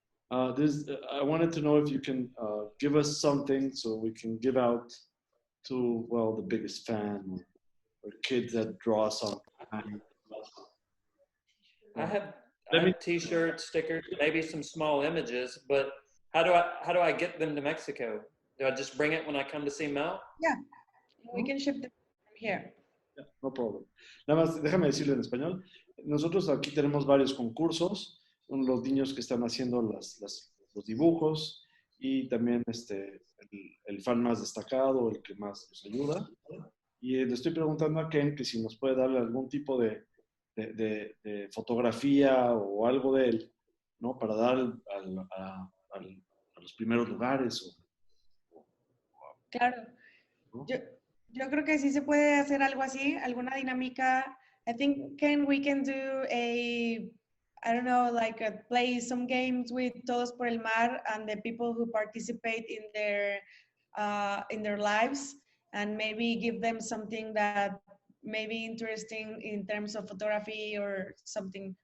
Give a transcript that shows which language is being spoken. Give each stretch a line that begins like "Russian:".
English: I wanted to know if you can give us something so we can give out to, well, the biggest fan or kids that draw something. I have t-shirts, stickers, maybe some small images, but how do I get them to Mexico? Do I just bring it when I come to see Mel? Yeah, we can ship them from here. Yeah, no problem.
Spanish: Nada más, déjame decirlo en español. Nosotros aquí tenemos varios concursos, los niños que están haciendo los dibujos y también el fan más destacado, el que más nos ayuda. Y le estoy preguntando a Ken que si nos puede darle algún tipo de fotografía o algo de él, ¿no? Para dar a los primeros lugares. Claro. ¿No? Yo creo que sí se puede hacer algo así, alguna dinámica.
English: I think, Ken, we can do I don't know, like play some games with Todos por el Mar and the people who participate in their lives, and maybe give them something that may be interesting in terms of photography or something.